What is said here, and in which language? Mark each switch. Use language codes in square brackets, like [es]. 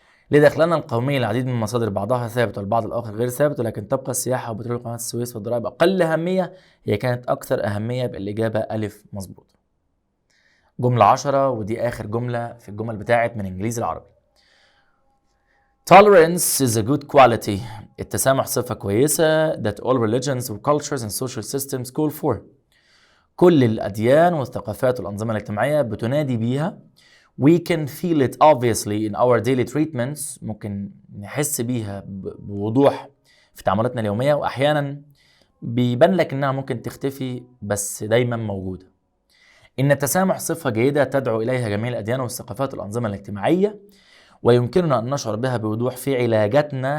[ar] لدخلنا القومي العديد من المصادر بعضها ثابت والبعض الآخر غير ثابت، ولكن تبقى السياحة وبترول قناة السويس والضرائب أقل أهمية. هي كانت أكثر أهمية، يبقى الإجابة ألف مظبوط. جملة 10 ودي آخر جملة في الجمل بتاعت من إنجليزي العربي. [en] Tolerance is a good quality. [ar] التسامح صفة كويسة [en] that all religions and cultures and social systems call for. [ar] كل الأديان والثقافات والأنظمة الاجتماعية بتنادي بيها. [en] We can feel it obviously in our daily treatments. [ar] ممكن نحس بيها بوضوح في تعاملاتنا اليومية، وأحيانا بيبان لك إنها ممكن تختفي بس دايما موجودة. إن التسامح صفة جيدة تدعو إليها جميع الأديان والثقافات والأنظمة الاجتماعية، ويمكننا أن نشعر بها بوضوح في علاجاتنا.